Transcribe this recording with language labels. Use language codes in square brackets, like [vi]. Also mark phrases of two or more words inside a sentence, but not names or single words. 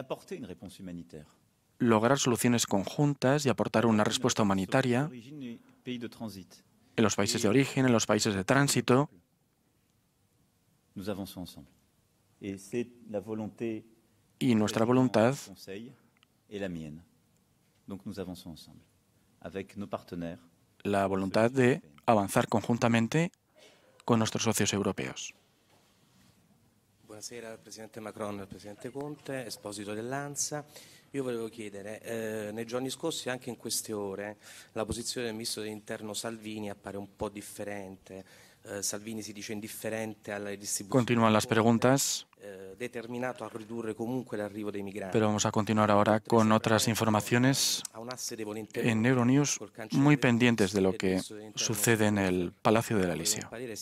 [es] lograr soluciones conjuntas y aportar una respuesta humanitaria en los países de origen, en los países de tránsito, y nuestra voluntad la voluntad de avanzar conjuntamente con nuestros socios europeos. [it] Buonasera al Presidente Macron e al Presidente Conte, Esposito dell'ANSA. Io volevo chiedere, nei giorni scorsi, anche in queste ore, la posizione del Ministro dell'Interno Salvini appare un po' differente. Salvini si dice indifferente alla distribuzione. [es] Continúan las preguntas, [it] determinato a ridurre comunque l'arrivo dei migranti. [es] pero vamos a continuar ahora con otras informaciones en Euronews muy pendientes de lo que sucede en el Palacio del Elíseo.